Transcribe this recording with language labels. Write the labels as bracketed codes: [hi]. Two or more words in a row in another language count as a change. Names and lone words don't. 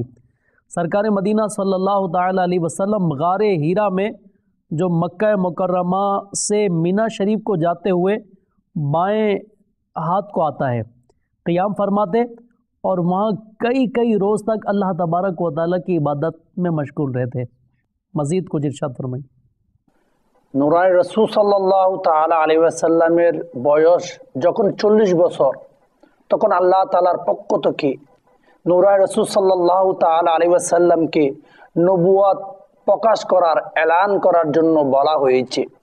[ur] سرکار مدینہ [ar] صلی اللہ تعالیٰ علیہ وسلم [ur] غار ہیرا میں جو مکہ مکرمہ سے مینا شریف کو جاتے ہوئے بائیں ہاتھ کو آتا ہے قیام فرماتے اور وہاں کئی روز تک [ar] اللہ تبارک و تعالیٰ [ur] کی عبادت میں مشغول رہتے۔ مزید کچھ ارشاد فرمائیں۔ [bn] নূরায় রাসূল [ar] صلى الله تعالى عليه وسلم [bn] বয়স যখন 40 বছর, তখন আল্লাহ তাআলার পক্ষ থেকে নূরায় রাসূল [ar] صلى الله تعالى عليه وسلم [bn] নবুয়ত প্রকাশ করার এলান করার জন্য বলা হয়েছে।